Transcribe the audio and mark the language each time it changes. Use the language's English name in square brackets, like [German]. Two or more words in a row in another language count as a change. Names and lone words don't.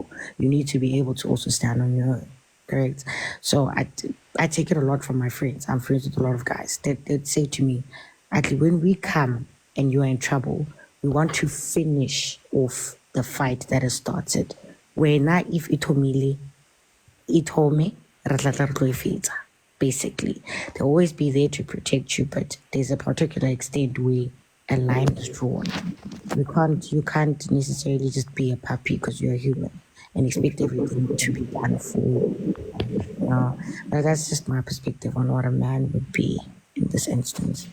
[English] You need to be able to also stand on your own, correct? So I take it a lot from my friends. I'm friends with a lot of guys. They'd say to me, actually, when we come and you are in trouble, we want to finish off the fight that has started. Where now if [Southern Sotho] itomile, itome, re tla tla re tlo e fetsa. [English] basically. They'll always be there to protect you, but there's a particular extent where a line is drawn. You can't necessarily just be a puppy because you're a human and expect everything to be done for you. But that's just my perspective on what a man would be in this instance.